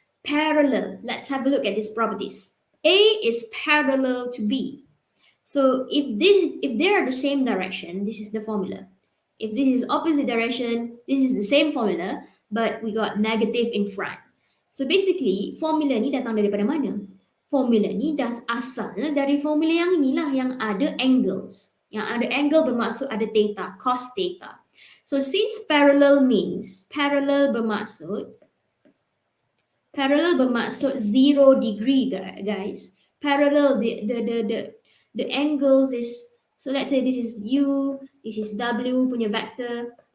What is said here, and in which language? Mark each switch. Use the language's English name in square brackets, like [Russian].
[English] Parallel, let's have a look at these properties. A is parallel to B. So if they are the same direction, this is the formula. If this is opposite direction, this is the same formula, but we got negative in front. So basically, [Malay] formula ni datang daripada mana? Formula ni dah asal dari formula yang inilah, yang ada angles. Yang ada angle bermaksud ada theta, cos theta. [English] So since parallel means, parallel bermaksud 0 degree, guys. Parallel, the angles is, so let's say this is u, this is w punya vector.